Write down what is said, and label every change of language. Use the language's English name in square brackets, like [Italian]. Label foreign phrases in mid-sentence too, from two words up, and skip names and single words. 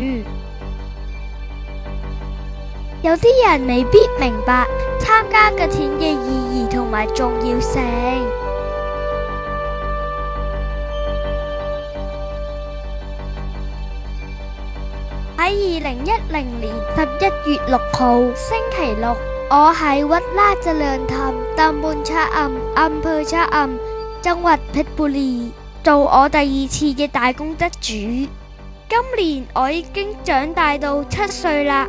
[Cantonese] 有啲人未必明白參加吉田嘅意義同埋重要性。喺2010年11月6號星期六，我喺วัดราชเจริญธรรมตำบลชะอำอำเภอชะอำจังหวัดเพชรบุรี做我第2次嘅大功德主。今年我已經長大到7歲啦。